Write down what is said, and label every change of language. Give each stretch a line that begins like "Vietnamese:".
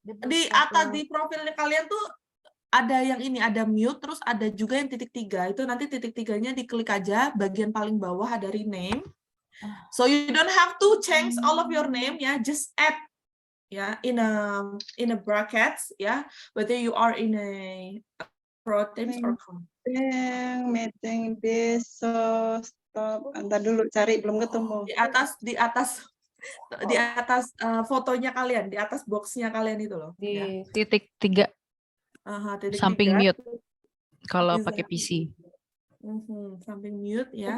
Indonesian: Di atas di profilnya kalian tuh ada yang ini, ada mute, terus ada juga yang titik 3. Itu nanti titik 3-nya diklik aja, bagian paling bawah ada rename.
English: So you don't have to change all of your name ya, just add ya in a brackets ya, whether you are in a pro teams or con.
Indonesian: Meeting besok stop. Antar dulu cari belum ketemu. Di atas fotonya kalian, di atas boxnya kalian itu loh. Di ya. titik 3. Samping 3. mute kalau pakai PC. Samping mute ya.